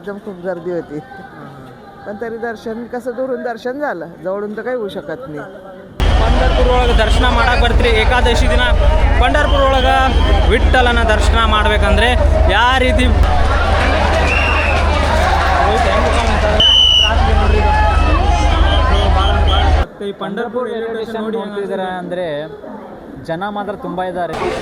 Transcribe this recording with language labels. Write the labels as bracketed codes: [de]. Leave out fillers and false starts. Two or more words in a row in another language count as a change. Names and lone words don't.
[mr] खूप गर्दी होती. पण तरी दर्शन कसं दुरून दर्शन झालं, जवळून तर काही होऊ शकत नाही. [kn] पंढरपूर ಒಳಗೆ ದರ್ಶನ ಮಾಡಕ್ಕೆ ಬರ್ತೀರಿ ಏಕಾದಶಿ ದಿನ पंढरपूर ಒಳಗೆ ವಿಠ್ಠಲನ ದರ್ಶನ ಮಾಡಬೇಕಂದ್ರೆ ಯಾವ ರೀತಿ ಈ पंढरपूर ರೈಲ್ವೆ ಸ್ಟೇಷನ್ ನೋಡ್ತಿದ್ದಾರೆ ಅಂದರೆ ಜನ ಮಾತ್ರ ತುಂಬ ಇದ್ದಾರೆ.